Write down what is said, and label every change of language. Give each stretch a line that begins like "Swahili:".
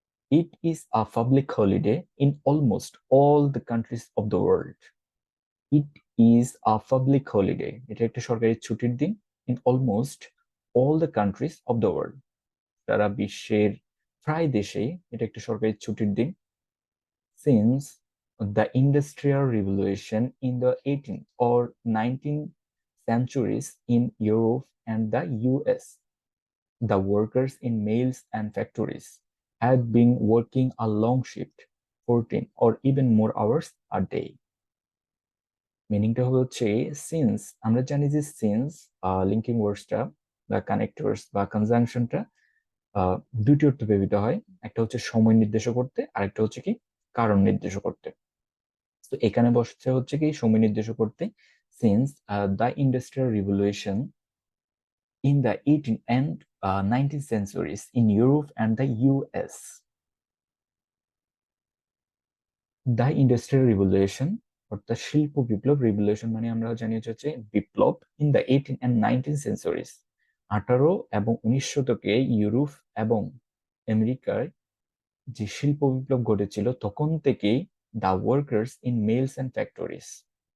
English: It is a public holiday in almost all the countries of the world. It is a public holiday.
Bangla: এটা একটা সরকারি ছুটির দিন
English: in almost all the countries of the world.
Bangla: সারা বিশ্বের প্রায় দেশে এটা একটা সরকারি ছুটির দিন।
English: Since the Industrial Revolution in the 18th or 19th centuries in Europe and the US, the workers in mills and factories had been working a long shift, 14 or even more hours a day.
Bangla: মিনিংটা হচ্ছে since, আমরা জানি যে since linking ওয়ার্ডসটা বা connectors বা কনজাংশনটা দুটি অর্থে ব্যবহৃত হয়। একটা হচ্ছে সময় নির্দেশ করতে, আরেকটা হচ্ছে কি কারণ নির্দেশ করতে। তো এখানে বসছে হচ্ছে কি সময় নির্দেশ করতে।
English: Since the industrial revolution in the 18th and 19th centuries in Europe and the US. The Industrial Revolution
Bangla: অর্থাৎ শিল্প বিপ্লব, রিভলিউশন মানে আমরা জানি হচ্ছে বিপ্লব,
English: in the 18th and 19th centuries
Bangla: 18 এবং 19 শতকে ইউরোপ এবং আমেরিকায় যে শিল্প বিপ্লব ঘটেছিল তখন থেকেই
English: the workers in mills and factories